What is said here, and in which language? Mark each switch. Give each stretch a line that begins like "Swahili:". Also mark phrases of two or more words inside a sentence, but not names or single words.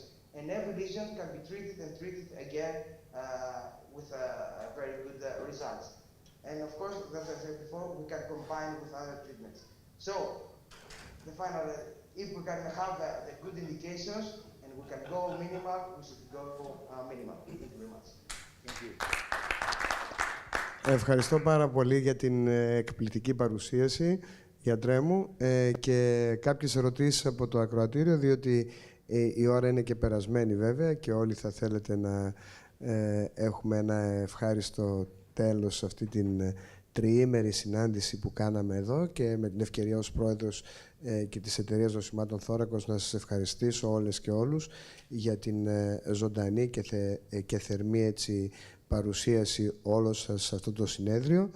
English: And every lesion can be treated and treated again with very good results. And of course, as I said before, we can combine with other treatments. So, the final, if we can have the good indications and we can go minimal, we should go minimal. Thank you very much. Thank you.
Greek: Ευχαριστώ πάρα πολύ για την εκπληκτική παρουσίαση, γιατρέ μου, και κάποιες ερωτήσεις από το ακροατήριο, διότι η ώρα είναι και περασμένη βέβαια και όλοι θα θέλετε να έχουμε ένα ευχάριστο τέλος σε αυτή την τριήμερη συνάντηση που κάναμε εδώ και με την ευκαιρία ως πρόεδρος και της Εταιρείας Νοσημάτων Θώρακος να σας ευχαριστήσω όλες και όλους για την ζωντανή και θερμή έτσι παρουσίαση όλων σας σε αυτό το συνέδριο.